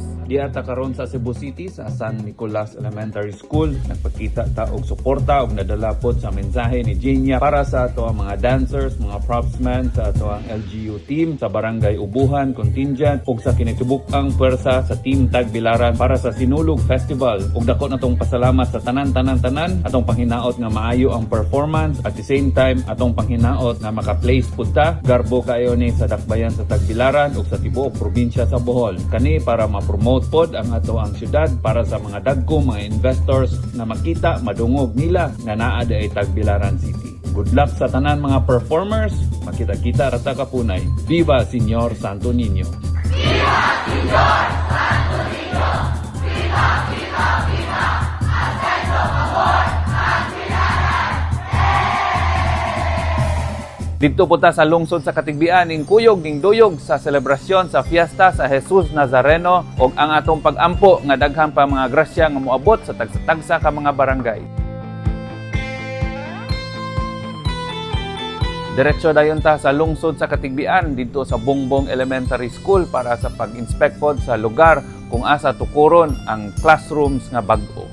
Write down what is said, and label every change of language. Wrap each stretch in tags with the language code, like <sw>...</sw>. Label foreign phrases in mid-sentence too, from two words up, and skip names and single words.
<ceb>Diata karon sa Cebu City sa San Nicolas Elementary School, nagpakita ta og suporta og nadala pod sa mensahe ni Genia para sa ato ang mga dancers, mga propsmen sa ato ang LGU team sa Barangay Ubuhan Contingent ug sa kinitibuk-ang puwersa sa Team Tagbilaran para sa Sinulog Festival. Ug dako natong pasalamat sa tanan atong panghinaot nga maayo ang performance</ceb> <en>at the same time</en> <ceb>atong panghinaot nga maka-place pud ta garbo kayo ni sa dakbayan sa Tagbilaran ug sa tibuok probinsya sa Bohol. Kani para ma-promote pod ang ato ang syudad para sa mga dagkong mga investors na makita madungog nila nga naa ay Tagbilaran City.</ceb> <en>Good luck</en> <ceb>sa tanan mga performers. Makita-kita rata kapunay.</ceb> <es>Viva Señor Santo Niño. Viva Señor Santo Niño. Viva, viva, viva. Ascenso Amor.</es> <ceb>Dito po ta sa lungsod sa Katigbian ning kuyog ning duyog sa selebrasyon sa fiesta sa Jesus Nazareno ug ang atong pag-ampo nga daghang pa mga grasya nga moabot sa tagsa-tagsa ka mga barangay. Diretso dayon ta sa lungsod sa Katigbian dito sa Bongbong Elementary School para sa pag-inspect pod sa lugar kung asa tukuron ang classrooms nga bag-o.</ceb>